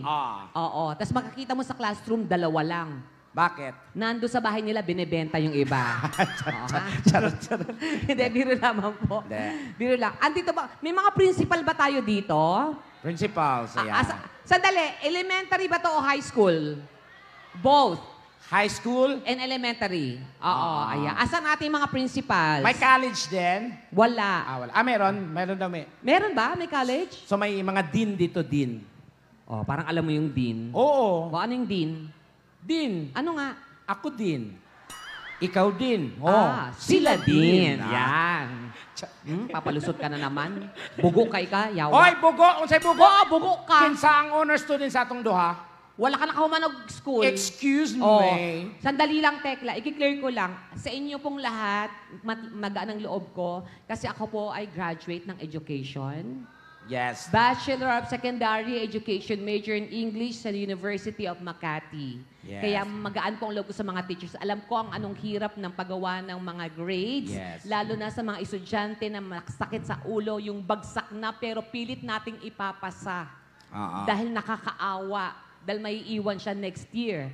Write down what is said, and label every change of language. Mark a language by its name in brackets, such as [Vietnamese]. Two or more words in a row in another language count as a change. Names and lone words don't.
[Filipino] Oo. Tapos makikita mo sa classroom, dalawa lang. Bakit? Nando sa bahay nila, binebenta yung iba. Oo, ha? Charot. Hindi, biro naman po. Hindi. Biro lang. Andito ba, may mga principal ba tayo dito? Principal, saya. Sandali, elementary ba to o high school? Both. High school? [English] And elementary. [Filipino] Oo, ayan. Asan ating mga principals? May college din? Wala. Wala. Meron. Meron daw may. Meron ba? May college? So may mga dean dito, dean. Oh, parang alam mo yung dean. Oo. O, ano yung dean? Dean. Ano nga? Ako din. Ikaw din. Sila din. Ah. Yan. Papalusot ka na naman. [Cebuano] Bugo kay ka, yawa. Hoy, bugo! Unsay bugo? Oo, bugo ka. Kinsa ang honor student sa atong duha? Wala ka nakahumanog school. [English] Excuse Oh, me. [Filipino] sandali lang, Tekla. I-clear ko lang. Sa inyo pong lahat, magaan ang loob ko, kasi ako po ay graduate ng education. [English] Yes. Bachelor of Secondary Education, major in English sa University of Makati. Yes. [Filipino] Kaya magaan po ang loob ko sa mga teachers. Alam ko ang anong hirap ng paggawa ng mga grades, [English] Yes. [Filipino] lalo na sa mga estudyante na sakit sa ulo, yung bagsak na pero pilit nating ipapasa. Dahil nakakaawa. Dahil may iwan siya [English] next year.